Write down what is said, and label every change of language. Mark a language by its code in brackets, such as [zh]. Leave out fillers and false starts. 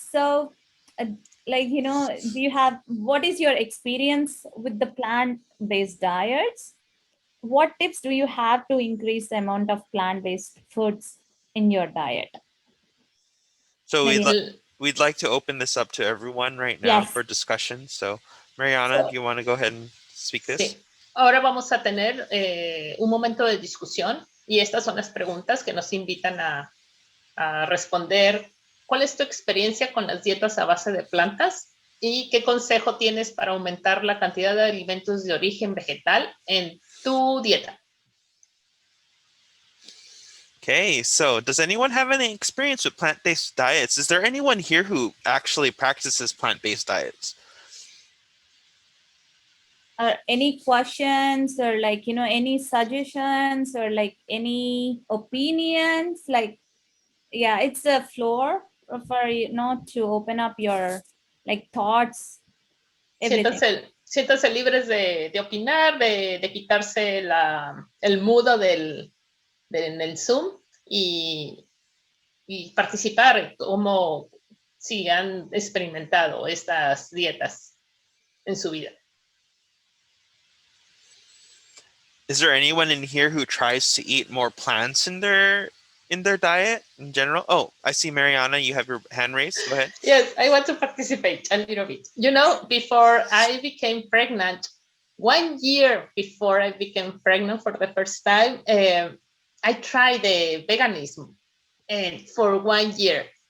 [en] So, like, do you have, what is your experience with the plant-based diets? What tips do you have to increase the amount of plant-based foods in your diet? So we'd like to open this up to everyone right now for discussion. So Mariana, do you want to go ahead and speak this? [es] Sí. Ahora vamos a tener un momento de discusión y estas son las preguntas que nos invitan a responder. ¿Cuál es tu experiencia con las dietas a base de plantas? ¿Y qué consejo tienes para aumentar la cantidad de alimentos de origen vegetal en tu dieta? [en] Okay, so does anyone have any experience with plant-based diets? Is there anyone here who actually practices plant-based diets? Any questions or like, any suggestions or like any opinions? Like, yeah, it's a floor for to open up your like thoughts, everything. [es] Siéntanse libres de opinar, de quitarse el mudo en el Zoom y participar como si han experimentado estas dietas en su vida. [en] Is there anyone in here who tries to eat more plants in their diet in general? Oh, I see Mariana, you have your hand raised. Go ahead. Yes, I want to participate a little bit. Before I became pregnant, 1 year before I became pregnant for the first time, I tried the veganism for 1 year.